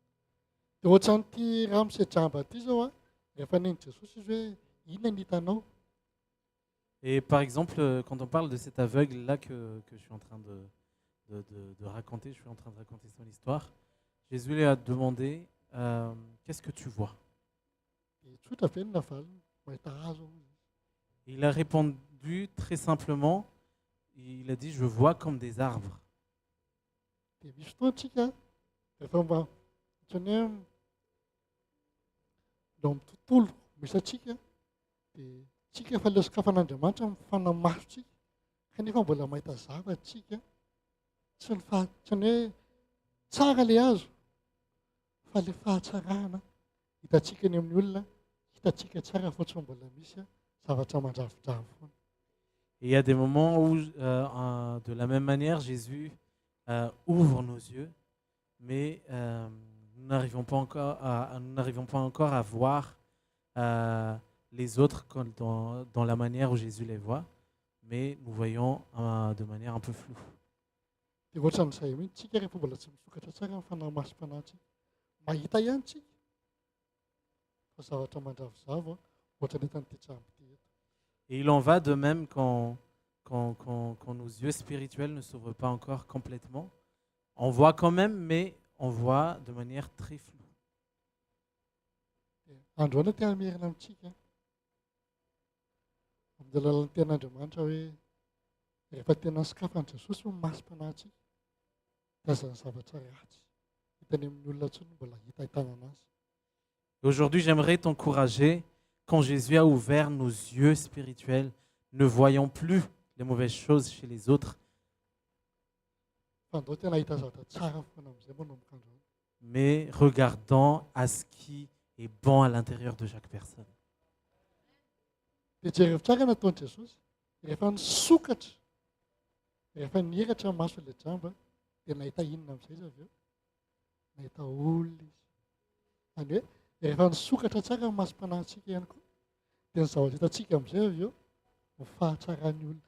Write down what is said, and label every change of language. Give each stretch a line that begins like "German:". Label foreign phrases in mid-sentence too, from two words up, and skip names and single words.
French: Et par exemple, quand on parle de cet aveugle-là que je suis en train de raconter, je suis en train de raconter son histoire, Jésus lui a demandé, qu'est-ce que tu vois? Il a répondu traduit très simplement, il a dit, je vois comme des arbres.
Malagasy: Dia misy fotoantsika rehefa mba ohatran'ny hoe eo amin'ny tontolo misy antsika dia tsika efa ilay sokafan'Andriamanitra mifanamasotsika kanefa mbola mahita zavatsika tsy ny hoe tsara ilay azo fa ilay fahatsarahana hitantsika ny amin'ny olona hitantsika tsara fotsiny mbola misy zavatra mandravidravi foana.
French: Et il y a des moments où, de la même manière, Jésus ouvre nos yeux, mais nous n'arrivons pas encore à voir les autres dans la manière où Jésus les voit, mais nous voyons de manière un peu floue.
Malagasy: Dia ohatran'izay mihitsy tsika rehefa mbola tsy misokatra tsara amin'ny fanamasim-panahy mahita ihany tsika fa zavatra mandravisava ohatran'ny hitan'ity tramby ity eto.
French: Et il en va de même quand nos yeux spirituels ne s'ouvrent pas encore complètement. On voit quand même, mais on voit de manière très floue.
Malagasy: Androana tena merina amintsika amin'ny alalan'ny ten'Andriamanitra hoe rehefa tena sokafan'i Jesosy no masim-panahintsika dia aza ny zavatra ratsy hitany amin'ny olona intsony mbola hitahitana anazy.
French: Et aujourd'hui, j'aimerais t'encourager, quand Jésus a ouvert nos yeux spirituels, ne voyons plus les mauvaises choses chez les autres,
Malagasy: Fa andao tena hita zavatra tsara foana amin'izay manomboka androany.
French: mais regardant à ce qui est bon à l'intérieur de chaque personne.
Malagasy: Dia jereo tsara nataon'i Jesosy rehefa nisokatra rehefa nihiratra ny maso ilay jamba dia nahita inona amin'izay izy avy eo? Nahita olona izy. Izany hoe rehefa nisokatra tsara ny masom-panahintsika ihany koa dia ny zavatra hitantsika amin'izay avy eo ny fahatsarany olona.